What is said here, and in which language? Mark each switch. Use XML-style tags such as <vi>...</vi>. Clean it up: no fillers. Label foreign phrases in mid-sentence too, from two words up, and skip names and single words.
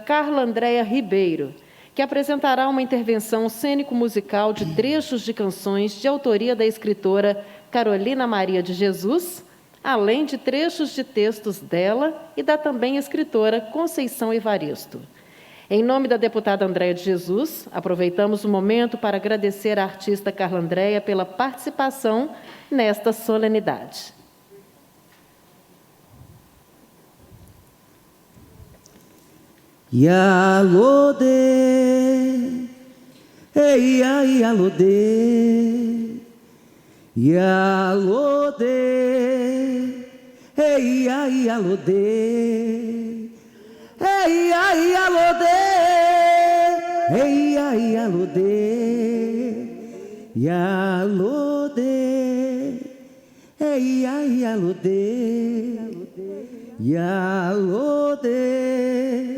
<pt>Carla Andréa Ribeiro, que apresentará uma intervenção cênico-musical de trechos de canções de autoria da escritora Carolina Maria de Jesus, além de trechos de textos dela e da também escritora Conceição Evaristo. Em nome da deputada Andréa de Jesus, aproveitamos o momento para agradecer à artista Carla Andréa pela participação nesta solenidade.</pt> <yo>Yalode, ei ai alode, yalode, ei ai alode, ei ai alode, ei ai alode, yalode, ei ai alode, yalode.</yo>